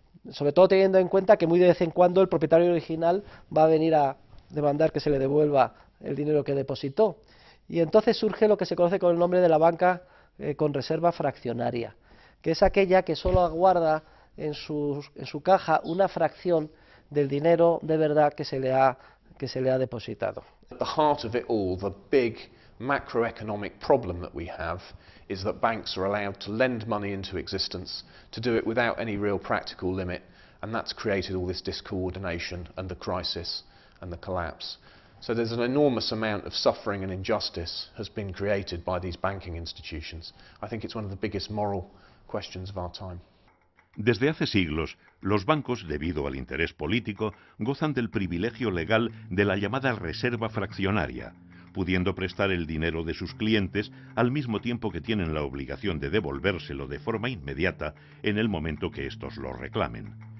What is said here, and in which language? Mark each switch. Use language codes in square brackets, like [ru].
[es] Sobre todo teniendo en cuenta que muy de vez en cuando el propietario original va a venir a demandar que se le devuelva el dinero que depositó. Y entonces surge lo que se conoce con el nombre de la banca con reserva fraccionaria, que es aquella que solo aguarda en su caja una fracción del dinero de verdad que se le ha se le ha depositado. [en] At the heart of it all, the big macroeconomic problem that we have is that banks are allowed to lend money into existence, to do it without any real practical limit, and that's created all this discoordination and the crisis and the collapse. So there's an enormous amount of suffering and injustice has been created by these banking institutions. I think it's one of the biggest moral questions of our time. [es] Desde hace siglos, los bancos, debido al interés político, gozan del privilegio legal de la llamada reserva fraccionaria, pudiendo prestar el dinero de sus clientes al mismo tiempo que tienen la obligación de devolvérselo de forma inmediata en el momento que éstos lo reclamen.